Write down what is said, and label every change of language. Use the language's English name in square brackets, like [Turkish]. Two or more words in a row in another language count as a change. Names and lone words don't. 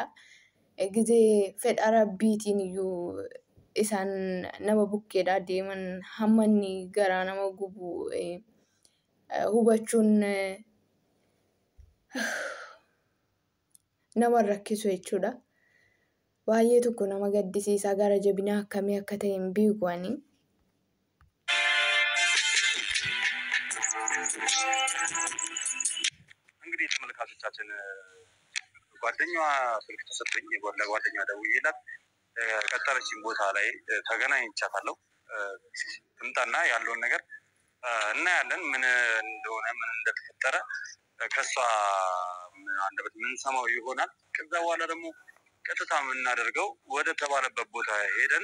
[Oromo] Gizee fedha rabbiitiin iyyuu isaan nama bukkeedhaa deeman hamma inni garaa nama gubu hubachuun nama rakkisu jechuudha. Baay'ee tokko nama gaddisiisaa gara jabinaa akkamii akka ta'e hin beeku ani. [Amharic] እንግዲህ ተመልካቾቻችን ጓደኛዋ ስልክ ተሰጠኝ ለጓደኛዋ ደውዬላት ቀጠረችኝ ቦታ ላይ ተገናኝቻታለሁ። ትምጣና ያለውን ነገር እናያለን ምን እንደሆነ ምን እንደተፈጠረ ከሷ አንደበት ምን ሰማው ይሆናል። ከዛ በኋላ ደግሞ ቀጥታ የምናደርገው ወደ ተባለበት ቦታ ሄደን